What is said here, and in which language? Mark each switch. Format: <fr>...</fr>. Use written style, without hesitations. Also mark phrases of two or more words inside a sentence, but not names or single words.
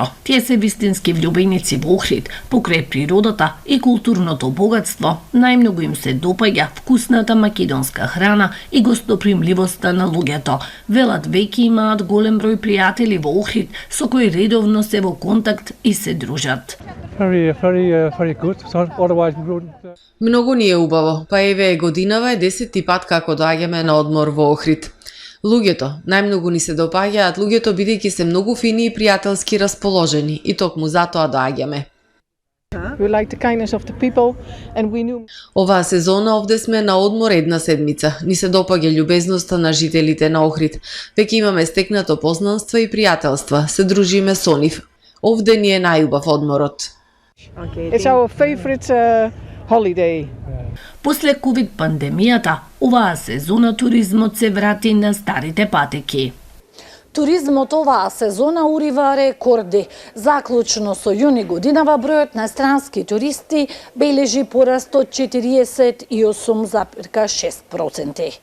<mk>Тие се вистински влюбеници во Охрид, покрај природата и културното богатство. Најмногу им се допаѓа вкусната македонска храна и гостопримливоста на луѓето. Велат веќе имаат голем број пријатели во Охрид со кои редовно се во контакт и се дружат.</mk> <en>Very good. So otherwise we wouldn't.</en> <mk>Многу ни е убаво, па еве годинава е 10-ти пат како доаѓаме на одмор во Охрид. Луѓето, најмногу ни се допаѓаат луѓето бидејќи се многу фини и пријателски расположени и токму затоа доаѓаме.</mk> <en>We like the kindness of the people and we knew.</en> <mk>Оваа сезона овде сме на одмор една седмица. Ни се допаѓа љубезноста на жителите на Охрид. Веќе имаме стекнато познанства и пријателства, се дружиме со нив. Овде ни е најубав одморот.</mk> <en>It's our favorite holiday.</en> <mk>После ковид пандемијата, оваа сезона туризмот се врати на старите патеки. Туризмот оваа сезона урива рекорди. Заклучно со јуни годинава бројот на странски туристи бележи пораст од 48,6%.</mk>